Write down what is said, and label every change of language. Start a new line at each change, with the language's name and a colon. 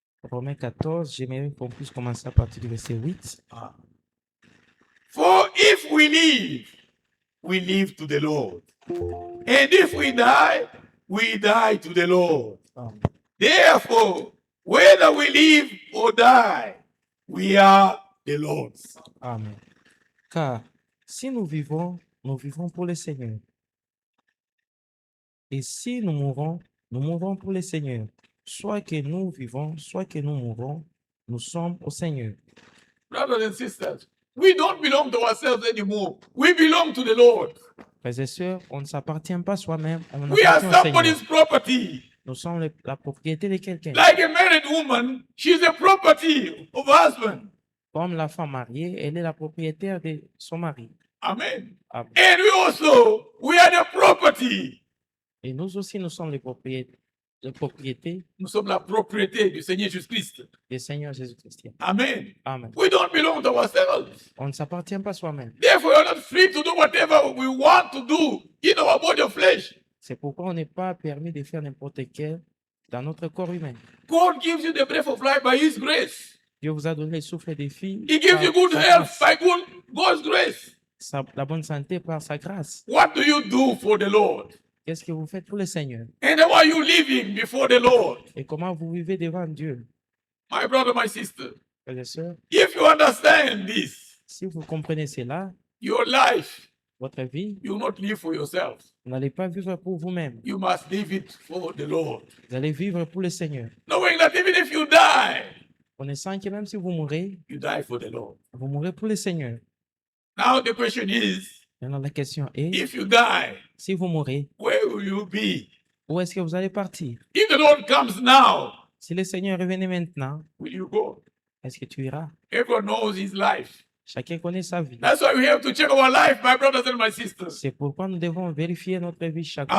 French: Romains 14, j'aimerais qu'on puisse commencer à partir du verset 8.
English: For if we live to the Lord. And if we die to the Lord. Amen. Therefore, whether we live or die, we are the Lord's. Amen.
French: Car si nous vivons pour le Seigneur. Et si nous mourons pour le Seigneur. Soit que nous vivons, soit que nous mourons, nous sommes au Seigneur.
English: Brothers and sisters, we don't belong to ourselves anymore. We belong to the Lord.
French: Frères et sœurs, on ne s'appartient pas soi-même, on
English: We are
French: appartient au Seigneur.
English: somebody's property.
French: Nous sommes la propriété de quelqu'un.
English: Like a married woman, she's a property of her husband.
French: Comme la femme mariée, elle est la propriétaire de son mari.
English: Amen.
French: Amen.
English: And we are the property.
French: Et nous aussi, nous sommes les propriétés Nous sommes la propriété du Seigneur Jésus-Christ. du Seigneur Jésus-Christ.
English: Amen.
French: Amen.
English: We don't belong to ourselves.
French: On ne s'appartient pas soi-même.
English: Therefore, we are not free to do whatever we want to do in our body of flesh.
French: C'est pourquoi on n'est pas permis de faire n'importe quel dans notre corps humain.
English: God gives you the breath of life by His grace.
French: Dieu vous a donné le souffle des filles.
English: He gives you good health by God's grace.
French: La bonne santé par sa grâce.
English: What do you do for the Lord?
French: Qu'est-ce que vous faites pour le Seigneur?
English: And how are you living before the Lord?
French: Et comment vous vivez devant Dieu?
English: My brother, my sister,
French: Frères et sœurs,
English: if you understand this,
French: si vous comprenez cela,
English: your life,
French: votre vie,
English: you will not live for yourself.
French: vous n'allez pas vivre pour vous-même.
English: You must live it for the Lord.
French: Vous allez vivre pour le Seigneur.
English: Knowing that even if you die,
French: Connaissant que même si vous mourrez,
English: you die for the Lord.
French: vous mourrez pour le Seigneur.
English: Now the question is,
French: Maintenant, la question est,
English: if you die,
French: si vous mourrez,
English: where will you be?
French: où est-ce que vous allez partir?
English: If the Lord comes now,
French: Si le Seigneur revenait maintenant,
English: will you go?
French: est-ce que tu iras?
English: Everyone knows his life.
French: Chacun connaît sa vie.
English: That's why we have to check our life, my brothers and my sisters.
French: C'est pourquoi nous devons vérifier notre vie chaque jour.